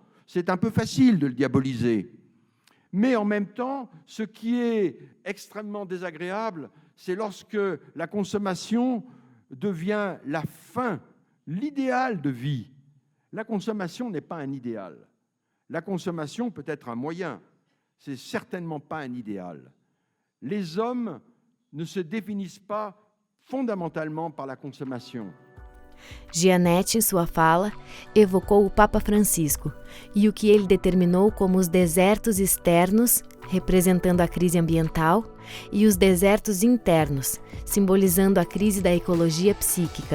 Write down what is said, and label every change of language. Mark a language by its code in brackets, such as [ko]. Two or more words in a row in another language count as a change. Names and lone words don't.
[fr] C'est un peu facile de le diaboliser. Mais en même temps, ce qui est extrêmement désagréable, c'est lorsque la consommation devient la fin, l'idéal de vie. La consommation n'est pas un idéal. La consommation peut être un moyen. Ce n'est certainement pas un idéal. Les hommes ne se définissent pas [pt] fundamentalmente pela consumação. Gianetti, em sua fala, evocou o Papa Francisco e o que ele determinou como os desertos externos, representando a crise ambiental, e os desertos internos, simbolizando a crise da ecologia psíquica.